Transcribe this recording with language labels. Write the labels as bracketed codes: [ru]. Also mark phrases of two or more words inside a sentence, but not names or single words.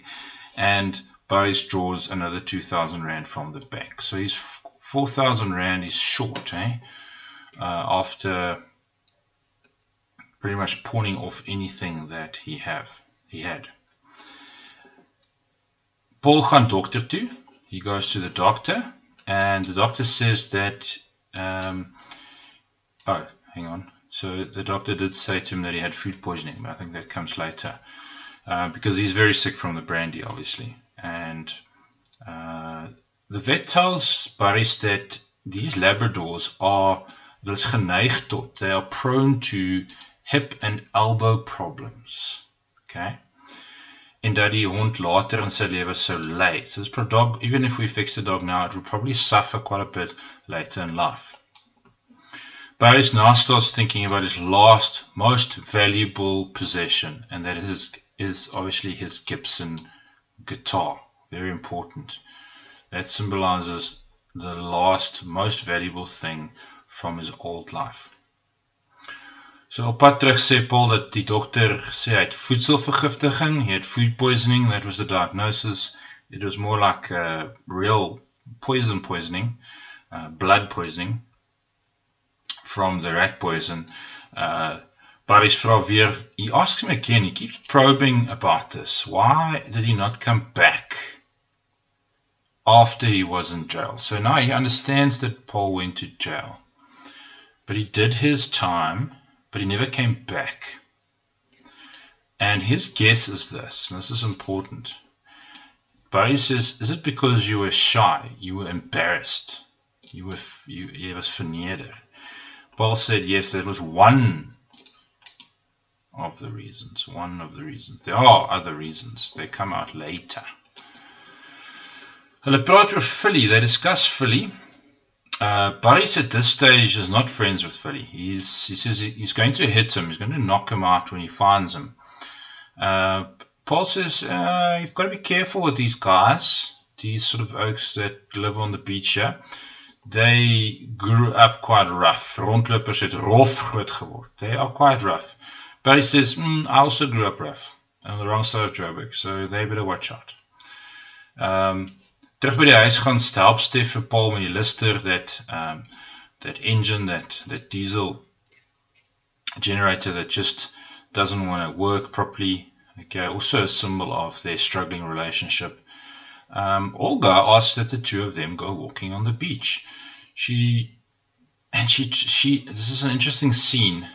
[en] And Barry draws another 2,000 rand from the bank. So he's 4,000 rand is short, after pretty much pawning off anything that he had. [af] Paul gaan dokter toe. [en] He goes to the doctor, and the doctor says that, so the doctor did say to him that he had food poisoning, but I think that comes later, because he's very sick from the brandy, obviously. And the vet tells Barry's that these Labradors they are prone to hip and elbow problems. Okay? [af] En dat die hond later in sy lewe sou ly. [en] So this dog, even if we fix the dog now, it will probably suffer quite a bit later in life. Barry's now starts thinking about his last, most valuable possession, and that is obviously his Gibson guitar. Very important. That symbolizes the last, most valuable thing from his old life. [af] So op pad terug sê Paul dat die dokter sê hy het voedselvergiftiging, [en] he had food poisoning, that was the diagnosis. It was more like real poisoning, blood poisoning from the rat poison. [af] Barry's vra weer, [en] he asks him again, he keeps probing about this. Why did he not come back after he was in jail? So now he understands that Paul went to jail, but he did his time, but he never came back. And his guess is this, and this is important. Barry says, is it because you were shy, you were embarrassed, you was verneder? Paul said, yes, that was one of the reasons. There are other reasons. They come out later. [af] Hulle praat oor Philly. [en] They discuss Philly. Boris at this stage is not friends with Philly. He says he's going to hit him. He's going to knock him out when he finds him. Paul says you've got to be careful with these guys, these sort of oaks that live on the beach here. They grew up quite rough. [af] Rondlopers het rof groot geword. [en] They are quite rough. But he says, I also grew up rough on the wrong side of Joburg, so they better watch out. [af] Terug by die huis gaan help Stef vir Paul met die lister, [en] that engine, that diesel generator that just doesn't want to work properly. Okay, also a symbol of their struggling relationship. Olga asks that the two of them go walking on the beach. She this is an interesting scene.